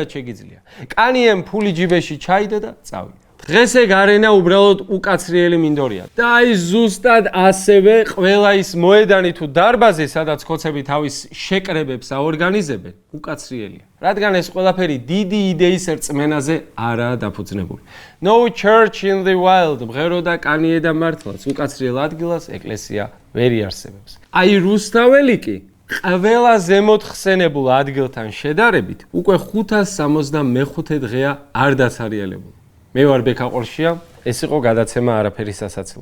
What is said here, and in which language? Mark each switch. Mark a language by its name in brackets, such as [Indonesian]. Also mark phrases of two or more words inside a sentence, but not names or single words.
[Georgian] კანიემ ფული ჯიბეში ჩაიდო და წავიდა. დღეს ეგ არენა უბრალოდ უკაცრიელი მინდორია. და აი ზუსტად ასევე ყველა ის მოედანი თუ დარბაზი, სადაც ხოცები თავის შეკრებებს აორგანიზებენ, უკაცრიელია. რადგან ეს ყველაფერი დიდი იდეის რწმენაზე არაა დაფუძნებული. [English] No church in the wild, [Georgian] მღერო და კანიე და მართლაც, უკაცრიელ ადგილას ეკლესია ვერ იარსებებს. აი რუსთაველი კი ყველა ზემოთ ხსენებულ ადგილთან შედარებით უკვე 565 დღეა არ დაცარიელებული. მე ვარ ბექა ყორშია, ეს იყო გადაცემა არაფერი სასაცილო.